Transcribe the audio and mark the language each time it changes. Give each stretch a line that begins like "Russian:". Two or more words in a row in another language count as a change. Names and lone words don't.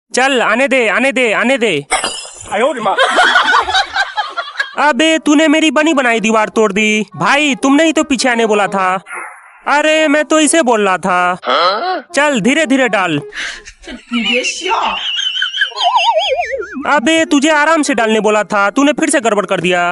Hindi: चल आने दे आने दे आने दे।
Chinese: 哎呦我的妈！
Hindi: अबे तूने मेरी बनी बनाई दीवार तोड़ दी। भाई तुमने ही तो पीछे आने बोला था। अरे मैं तो इसे बोल रहा था। चल धीरे धीरे डाल।
Chinese: 你别笑。
Hindi: अबे तुझे आराम से डालने बोला था, तूने फिर से गड़बड़ कर दिया।